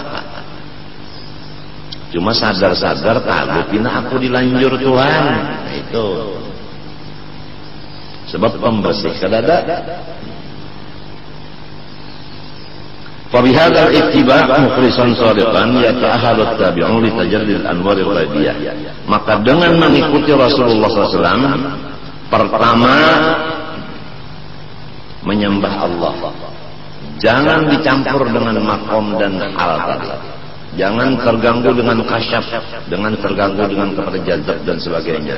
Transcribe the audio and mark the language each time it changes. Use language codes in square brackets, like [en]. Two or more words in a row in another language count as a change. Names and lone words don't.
[id] Cuma sadar-sadar pina aku dilanjur Tuhan. Nah, itu sebab pembersih [bjn] kada ada. [ar] فبهذا الاتباع مخلصا صادقا يتأهل التابعون لتجلي الأنوار الغيبية. [id] Maka dengan mengikuti Rasulullah SAW, pertama menyembah Allah. Jangan dicampur dengan makom dan hal tadi. Jangan terganggu dengan kasyaf, dengan terganggu dengan kepada jazab dan sebagainya.